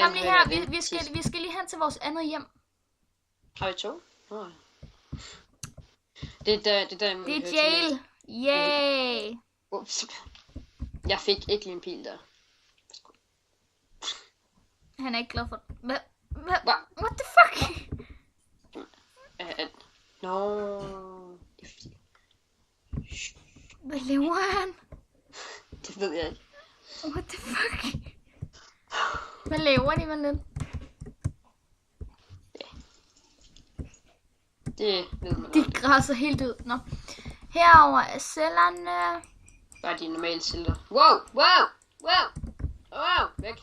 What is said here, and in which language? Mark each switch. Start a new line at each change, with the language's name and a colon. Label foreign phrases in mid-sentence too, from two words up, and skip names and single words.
Danish: Kom lige her, vi skal lige hen til vores andet hjem. Har vi 2? Oh. Det er jail. Yay. Ups. Jeg fik ikke lige en pil der. Han er ikke glad for det.
English: What the fuck? No.
Danish: Hvad laver han? Det ved jeg ikke.
English: What the fuck?
Danish: Hvad laver de med den? Det ved man De græsser helt ud. Nå. Herover er cellerne. Bare de normale celler. Wow, væk.